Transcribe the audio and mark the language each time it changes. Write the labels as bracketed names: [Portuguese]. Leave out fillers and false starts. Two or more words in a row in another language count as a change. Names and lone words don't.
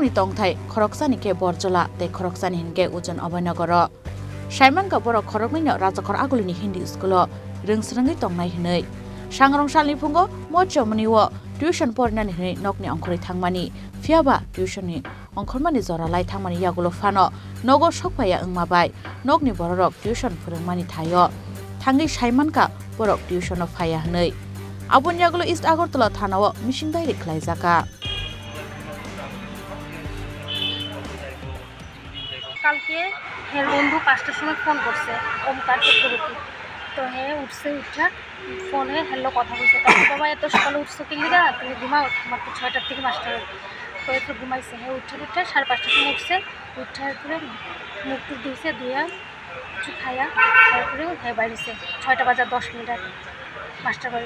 [Kok Borok] ni tongthai Khoroksani ke Borjola tei Khoroksani hinke Ujon Abhainagaro Saiman ka Borok Khoroknwi Rajakhor Aguli Hindi Schoolo Rungsrungi tongnai hinai Sangrongsal Phungo Rajakhor wo tuition pornani hinai nokni angkhori thangmani fiaba tuition ni angkhormani joralai thangmani yagulo fano nogo sokpaya wngmabai nokni borok tuition phurungmani thayo thangi saimanka borok tuition phaya hinai abon yagulo East Agartala thanao [English] missing dairi [Kok Borok] khlaijaka [Bangla] কালকে হের বন্ধু 5টার সময় ফোন করছে ওমকার চক্রবর্তী তো হে উঠছে উঠা ফোনে হ্যালো কথা বলছে তখন বাবা এত সকালে উঠছো কি লিগা তুমি ঘুমাও তোমার তো 6টার থেকে মাস্টার তো একটু ঘুমাইছে হে উঠে 5:30টার সময় উঠছে উঠার পরে মুখ টুক ধুইছে ধুইয়া কিছু খাইয়া তারপরে হে বাইরেছে 6টা বাজে 10 মিনিট আগে মাস্টার বাড়ি